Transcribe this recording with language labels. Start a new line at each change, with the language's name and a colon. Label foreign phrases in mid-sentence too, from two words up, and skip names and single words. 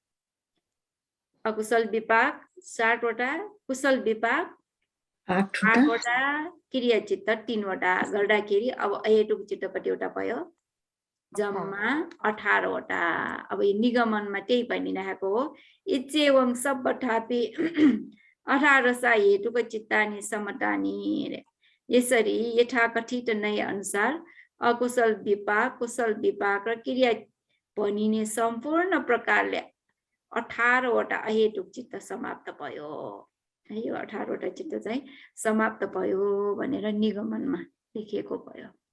Nepali: अकुशल विपाक 60 वटा, कुशल विपाक 8 वटा, क्रिया चित्त 3 वटा गर्दाखेरि अब अहेतुक चित्त कतिवटा भयो? जम्मा 18 वटा। अब यो निगमनमा त्यही भनिरहेको हो,
Pali: इच्छेवं सब्बठापि 18 सा हेतुक चित्तानि समतानि।
Nepali: यसरी यथाकथित नै अनुसार अकुशल विपाक, कुशल विपाक र क्रिया भनिने सम्पूर्ण प्रकारले 18 वटा अहेतुक चित्त समाप्त भयो। यो 18 वटा चित्त चाहिँ समाप्त भयो भनेर निगमनमा लेखिएको भयो।